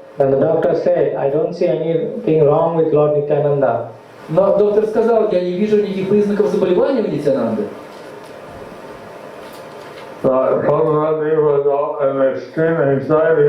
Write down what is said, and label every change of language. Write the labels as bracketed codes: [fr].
[en] Then the doctor said, I don't see anything wrong with Lord Nityananda. [ru] Но доктор сказал: я не вижу никаких признаков заболевания у Нитьянанды. [en] So Padmavati was all in extreme anxiety.